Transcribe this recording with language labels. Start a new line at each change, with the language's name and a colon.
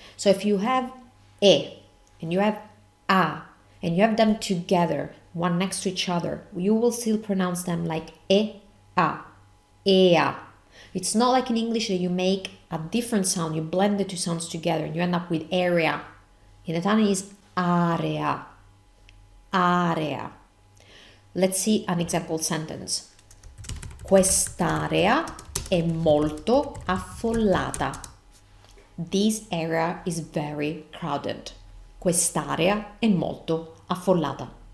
English: So if you have e and you have a and you have them together, one next to each other, you will still pronounce them like e a, ea. It's not like in English that you make a different sound, you blend the two sounds together and you end up with area. In Italian it's area. Area. Let's see an example sentence.
Italian: Quest'area è molto affollata.
English: This area is very crowded.
Italian: Quest'area è molto affollata.